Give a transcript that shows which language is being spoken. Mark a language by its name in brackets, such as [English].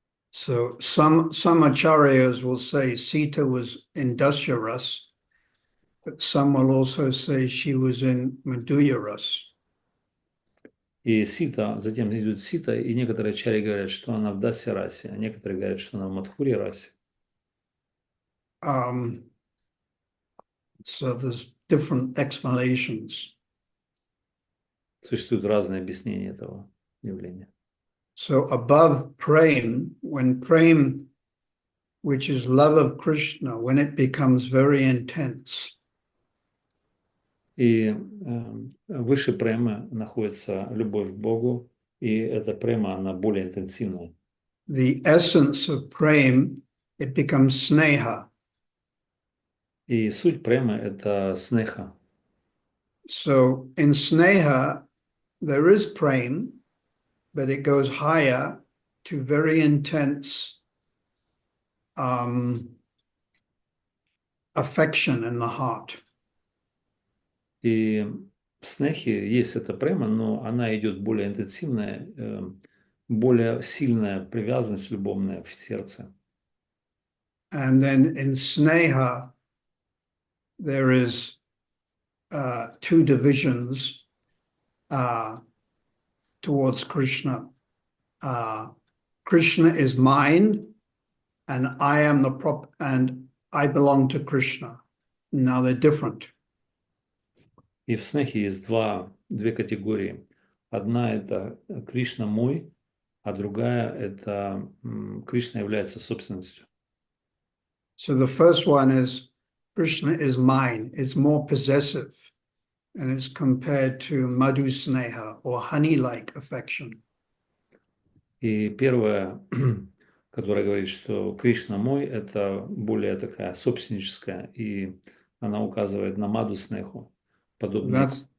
[English] So some acharyas will say Sita was in Dasya Ras, but some will also say she was in Madhurya Ras. [Russian] И сита, затем идет сита, и некоторые ачарьи говорят, что она в дасе расе, а некоторые говорят, что она в мадхури расе. [English] So there's different explanations. [Russian] Существуют разные объяснения этого явления. [English] So above prem, when prem, which is love of Krishna, when it becomes very intense, [Russian] И выше према находится любовь к Богу, и эта према, она более интенсивная. [English] the essence of prem, it becomes sneha. [Russian] И суть према – это снеха. [English] So in sneha, there is prem, but it goes higher to very intense affection in the heart. [Russian] И в снехе есть эта према, но она идет более интенсивная, более сильная привязанность любовная в сердце. [English] And then in sneha, there is two divisions towards Krishna. Krishna is mine, and I am and I belong to Krishna. Now they're different. [Russian] И в снехе есть две категории. Одна – это Кришна мой, а другая – это Кришна является собственностью. [English] So the first one is Krishna is mine. It's more possessive, and it's compared to madhu sneha or honey-like affection. [Russian] И первое, которое говорит, что Кришна мой, это более такая собственническая, и она указывает на маду снеху, подобное